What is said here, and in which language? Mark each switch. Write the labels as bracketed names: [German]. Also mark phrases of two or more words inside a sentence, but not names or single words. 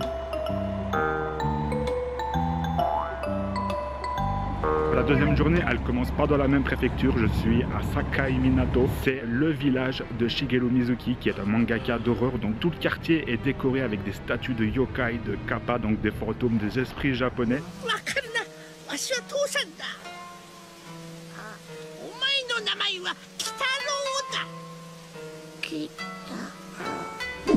[French] La deuxième journée, elle commence pas dans la même préfecture. Je suis à Sakai Minato. C'est le village de Shigeru Mizuki, qui est un mangaka d'horreur. Donc tout le quartier est décoré avec des statues de yokai, de kappa, donc des fantômes, des esprits japonais. [Japanese] わしは父さんだ。あ、お前の名前は鬼太郎だ。鬼太郎。